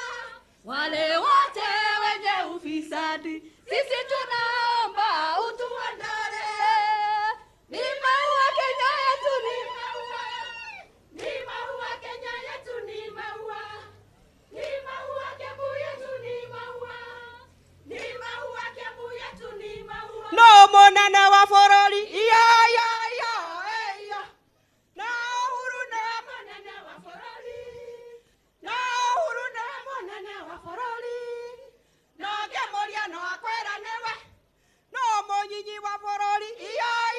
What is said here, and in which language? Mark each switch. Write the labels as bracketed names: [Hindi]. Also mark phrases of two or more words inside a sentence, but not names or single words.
[Swahili] Wale wote wenye ufisadi sisi tunaomba utuondole. Ni maua Kenya yetu ni maua. Ni maua Kenya yetu ni maua. Ni maua Kiambu yetu ni maua. Ni maua Kiambu yetu ni maua. [Kikuyu] No monene wa bũrũri. Iya. Na uhuru ne Monene wa bũrũri. Na uhuru ne monene wa bũrũri. No ngemoria no akwĩra nĩwe. No mũnyinyi wa bũrũri. Iya.